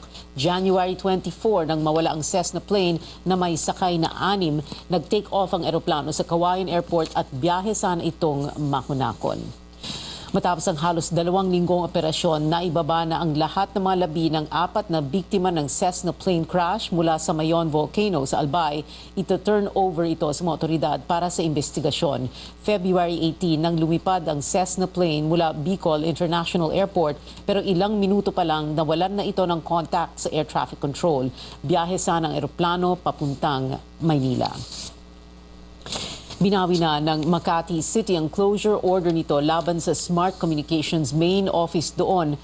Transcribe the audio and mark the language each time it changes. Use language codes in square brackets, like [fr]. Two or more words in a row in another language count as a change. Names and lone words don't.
[tl] January 24 nang mawala ang Cessna plane na may sakay na 6, nag- [en] take off [tl] ang eroplano sa Kawayan Airport at biyahe sana itong Mahunakon. Matapos ang halos 2 linggong operasyon, naibaba na ang lahat ng mga labi ng 4 na biktima ng Cessna plane crash mula sa Mayon Volcano sa Albay. Ito- [en] turn over [tl] ito sa mga otoridad para sa investigasyon. February 18 nang lumipad ang Cessna plane mula Bicol International Airport pero ilang minuto pa lang nawalan na ito ng contact sa [en] air traffic control. [tl] Biyahe sana ang eroplano papuntang Maynila. Binawi na ng Makati City ang [en] closure order [tl] nito laban sa Smart Communications [en] main office [tl] doon.